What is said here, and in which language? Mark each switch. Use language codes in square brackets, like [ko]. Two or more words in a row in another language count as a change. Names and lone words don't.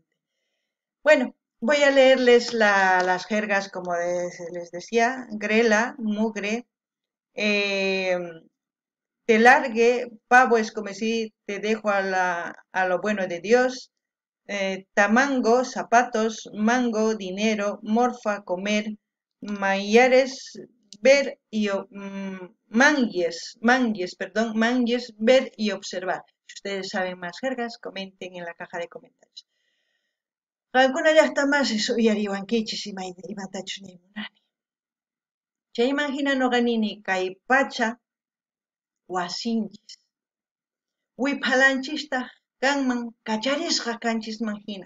[es] Bueno, voy a leerles las jergas, como les decía, grela, mugre, te largue, pavo es como si te dejo a lo bueno de Dios, tamango, zapatos, mango, dinero, morfa, comer, mayares, ver y mangues, ver y observar. Si ustedes saben más jergas, comenten en la caja de comentarios. [qu] Qankuna llaqtamasis uyariwankichis imatachus nimunani. Chayman hina noqanini kay pacha wasinchis. Wiphalanchistaq kanman kacharisqa kanchisman hina.